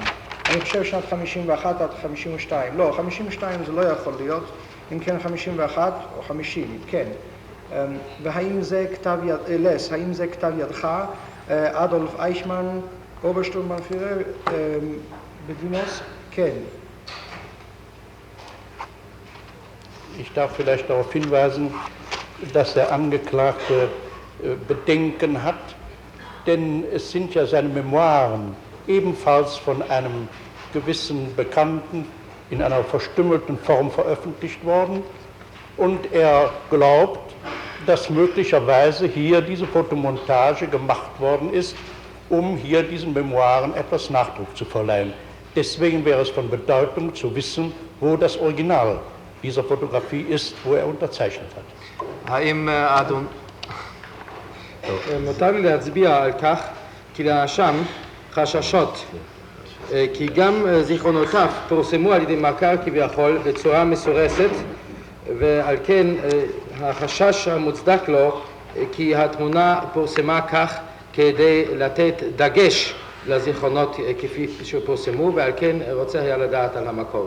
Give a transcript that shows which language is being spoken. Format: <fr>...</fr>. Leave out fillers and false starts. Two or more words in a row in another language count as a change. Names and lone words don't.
<he>אני חושב שנת 51 עד 52. לא, 52 זה לא יכול להיות. אם כן 51 או 50, כן. והאם זה כתב יד, לס: האם זה כתב ידך? אדולף אייכמן, אוברשטורמבנפירר, בדינוס? כן.</he> <de>Ich darf vielleicht darauf hinweisen, dass der Angeklagte Bedenken hat, denn es sind ja seine Memoiren ebenfalls von einem gewissen Bekannten in einer verstümmelten Form veröffentlicht worden und er glaubt, dass möglicherweise hier diese Fotomontage gemacht worden ist, um hier diesen Memoiren etwas Nachdruck zu verleihen. Deswegen wäre es von Bedeutung zu wissen, wo das Original dieser Fotografie ist, wo er unterzeichnet hat.</de> <he>האם אדון... מותר לי להצביע על כך כי לנאשם חששות, כי גם זיכרונותיו פורסמו על ידי מכר כביכול בצורה מסורסת, ועל כן החשש המוצדק לו כי התמונה פורסמה כך כדי לתת דגש לזיכרונות כפי שפורסמו, ועל כן רוצה היה לדעת על המקור.</he>